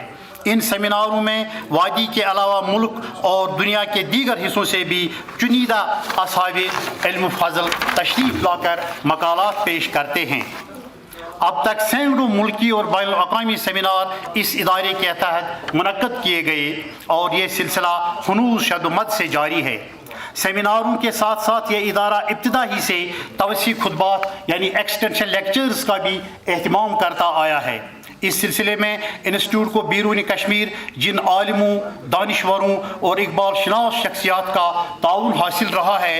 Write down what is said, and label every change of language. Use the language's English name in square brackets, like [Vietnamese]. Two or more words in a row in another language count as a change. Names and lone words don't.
[Urdu] ان سیمیناروں میں وادی کے علاوہ ملک اور دنیا کے دیگر حصوں سے بھی چنیدہ اصحاب علم و فضل تشریف لا کر مقالات پیش کرتے ہیں۔ اب تک سینکڑوں ملکی اور بین الاقوامی سیمینار اس ادارے کے تحت منعقد کیے گئے اور یہ سلسلہ ہنوز شد و مد سے جاری ہے۔ سیمیناروں کے ساتھ ساتھ یہ ادارہ ابتدا ہی سے توسیع خطبات یعنی [English] extension lectures [Urdu] کا بھی اہتمام کرتا آیا ہے۔ اس سلسلے میں انسٹیٹیوٹ کو بیرون کشمیر جن عالموں، دانشوروں اور اقبال شناس شخصیات کا تعاون حاصل رہا ہے،